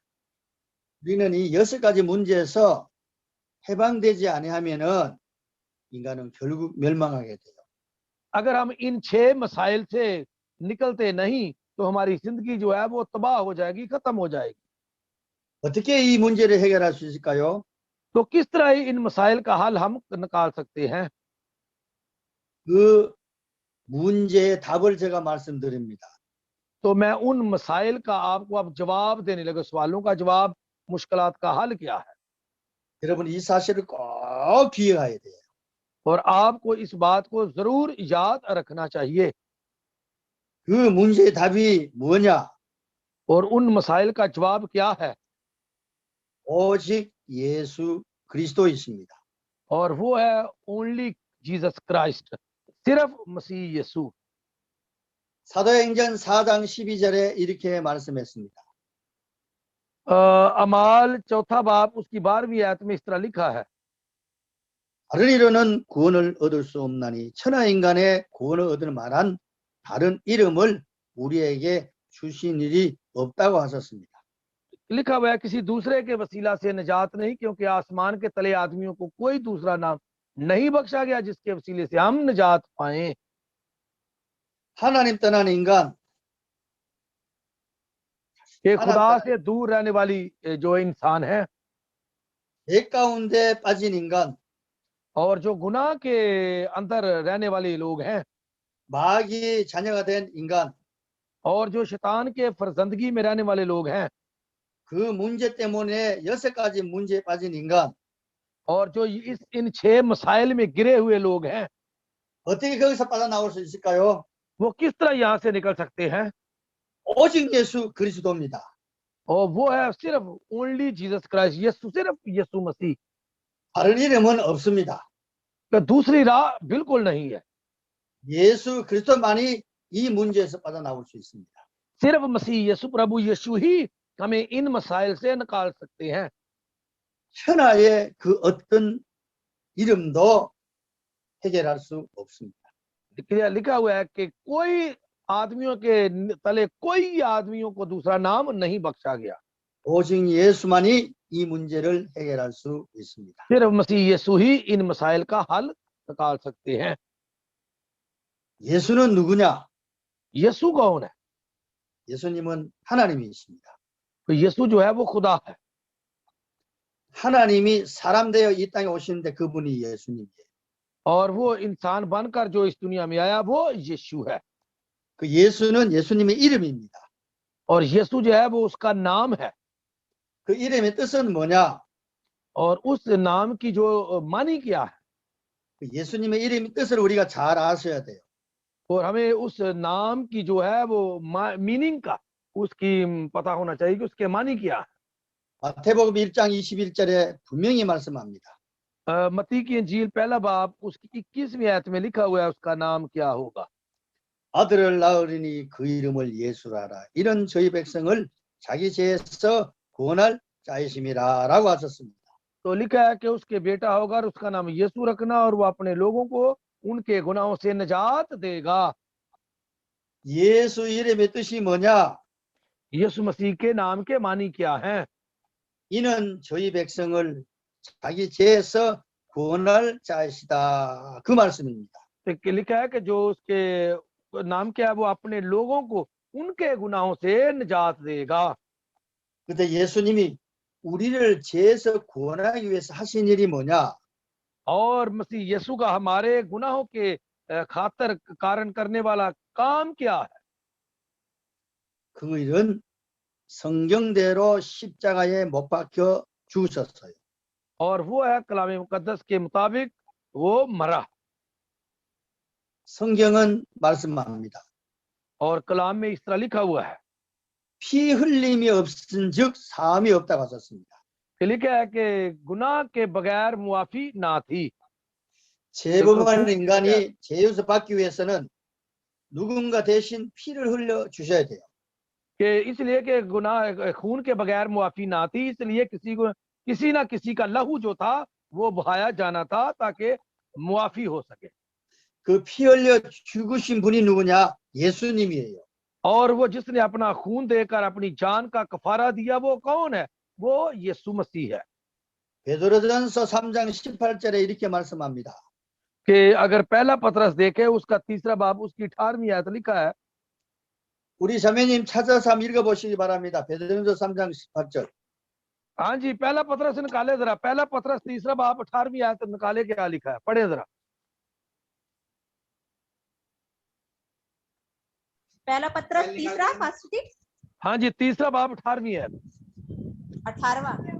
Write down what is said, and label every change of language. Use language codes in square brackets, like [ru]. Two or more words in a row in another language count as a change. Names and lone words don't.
[ko] 우리는 이 6가지 문제에서 해방되지 아니하면은 인간은 결국 멸망하게 돼요. [ur] اگر ہم ان 6 مسائل سے نکلتے نہیں تو ہماری زندگی جو ہے وہ تباہ ہو جائے گی، ختم ہو جائے گی. [ko] 어떻게 이 문제를 해결할 수 있을까요? [ur] تو کس طرح ان مسائل کا حل ہم نکال سکتے ہیں? [ko] 그 문제의 답을 제가 말씀드립니다. [ur] تو میں ان مسائل کا آپ کو اب جواب دینے لگا، سوالوں کا جواب، مشکلات کا حل کیا ہے. [ko] 여러분 이 사실을 꼭 기억해야 돼요. [ur] اور آپ کو اس بات کو ضرور یاد رکھنا چاہیے. [ko] 그 문제의 답이 뭐냐? [ur] اور ان مسائل کا جواب کیا ہے? [ko] 오직 예수 그리스도이십니다. [ur] اور وہ ہے اونلی جیزس کرائسٹ، صرف مسیح یسوع. [ko] 사도행전 4장 12절에 이렇게 말씀했습니다. [ur] اعمال 4 باب اس کی 12ویں آیت میں اس طرح لکھا ہے, [ko] 다른 이로는 구원을 얻을 수 없나니 천하 인간의 구원을 얻을 만한 다른 이름을 우리에게 주신 일이 없다고 하셨습니다. [ur] لکھا ہوا ہے، کسی دوسرے کے وسیلہ سے نجات نہیں، کیونکہ آسمان کے تلے آدمیوں کو کوئی دوسرا نام نہیں بخشا گیا جس کے وسیلے سے ہم نجات پائیں. [ko] 하나님 떠난 인간, [ur] کہ خدا سے دور رہنے والی جو انسان ہے [ko] 죄 가운데 빠진 인간, [ur] اور جو گناہ کے اندر رہنے والے لوگ ہیں [ko] 마귀 자녀가 된 인간, [ur] اور جو شیطان کے فرزندگی میں رہنے والے لوگ ہیں [ko] 그 문제 때문에 6가지 문제에 빠진 인간, [ur] اور جو ان 6 مسائل میں گرے ہوئے لوگ ہیں, [ko] 어떻게 거기서 빠져나올 수 있을까요? [ur] وہ کس طرح یہاں سے نکل سکتے ہیں? [ko] 오직 예수 그리스도입니다. [ur] اور وہ ہے صرف اونلی جیزس کرائسٹ، یسوع، صرف یسوع مسیح. [ko] 다른 इ름은 없습니다. [ur] تو دوسری راہ بالکل نہیں ہے, [ko] 예수 그리스도만이 이 문제에서 빠져나올 수 있습니다. [ur] صرف مسیح یسوع، پربھو یسوع ہی ہمیں ان مسائل سے نکال سکتے ہیں. [ko] 천하의 그 어떤 이름도 해결할 수 없습니다. [ur] لکھا ہوا ہے کہ کوئی آدمیوں کے تلے کوئی آدمیوں کو دوسرا نام نہیں بخشا گیا, [ko] 오직 예수만이 이 문제를 해결할 수 있습니다. [ur] صرف مسیح یسوع ہی ان مسائل کا حل نکال سکتے ہیں. [ko] 예수는 누구냐? [ur] یسوع کون ہے? [ko] 예수님은 하나님이십니다. [ur] تو یسوع جو ہے وہ خدا ہے, [ko] 하나님이 사람 되어 이 땅에 오시는데 그분이 예수님이에요. [ur] اور وہ انسان بن کر جو اس دنیا میں آیا وہ یسوع ہے. [ko] 그 예수는 예수님의 이름입니다. [ur] اور یسوع جو ہے وہ اس کا نام ہے, [ko] 그 이름의 뜻은 뭐냐? [ur] اور اس نام کی جو معنی کیا ہے, [ko] 그 예수님의 이름의 뜻을 우리가 잘 아셔야 돼요. [ur] اور ہمیں اس نام کی جو ہے وہ میننگ کا اس کی پتا ہونا چاہیے کہ اس کے معنی کیا ہے. [ko] 마태복음 1장 21절에 분명히 말씀합니다. [ur] متی کی انجیل پہلا باب اس کی 21ویں آیت میں لکھا ہوا ہے اس کا نام کیا ہوگا. [ko] 아들을 낳으리니 그 이름을 예수라라. 이런 저희 백성을 자기 죄에서 구원할 자이심이라 라고 하셨습니다. [ur] تو لکھا ہے کہ اس کے بیٹا ہوگا اور اس کا نام یسوع رکھنا، اور وہ اپنے لوگوں کو ان کے گناہوں سے نجات دے گا. [ko] 예수 이름의 뜻이 뭐냐? [ur] یسوع مسیح کے نام کے معنی کیا ہیں? [ko] 이는 저희 백성을 자기 죄에서 구원할 자이시다. 그 말씀입니다. [ur] تو لکھا ہے کہ جو اس کے نام کیا ہے وہ اپنے لوگوں کو ان کے گناہوں سے نجات دے گا. [ko] 근데 예수님이 우리를 죄에서 구원하기 위해서 하신 일이 뭐냐? [ur] اور مسیح یسوع کا ہمارے گناہوں کے خاطر کارن کرنے والا کام کیا ہے? [ko] 그 일은 성경대로 십자가에 못 박혀 죽으셨어요. [ur] اور وہ ہے کلام مقدس کے مطابق وہ مرا. [ko] 성경은 말씀합니다. [ur] اور کلام میں اس طرح لکھا ہوا ہے [ko] 피 흘림이 없은즉 사함이 없다고 하셨습니다. [ur] کہ لکھا ہے کہ گناہ کے بغیر معافی نہ تھی. [ko] 죄범한 인간이 죄에서 받기 위해서는 누군가 대신 피를 흘려 주셔야 돼요. [ur] کہ اس لیے کہ گناہ خون کے بغیر معافی نہ تھی، اس لیے کسی نہ کسی کا لہو جو تھا وہ بہایا جانا تھا تاکہ معافی ہو سکے. [ko] 그 피 흘려 죽으신 분이 누구냐? 예수님이에요. [ur] اور وہ جس نے اپنا خون دے کر اپنی جان کا کفارہ دیا وہ کون ہے? وہ یسوع مسیح ہے. [ko] 베드로전서 3장 18절에 이렇게 말씀합니다. [ur] کہ اگر پہلا پطرس دیکھے اس کا تیسرا باب اس کی 18ویں آیت لکھا ہے. [ko] 우리 자매님 찾아서 한번 읽어보시기 바랍니다. 베드로전서 3장 18절. [ur] ہاں جی، پہلا پطرس نکالے ذرا، پہلا پطرس تیسرا باب 18ویں آیت نکالے کیا لکھا ہے، پڑھے ذرا. پہلا پطرس تیسرا فرسٹ ہاں جی، تیسرا باب 18ویں آیت. 18واں.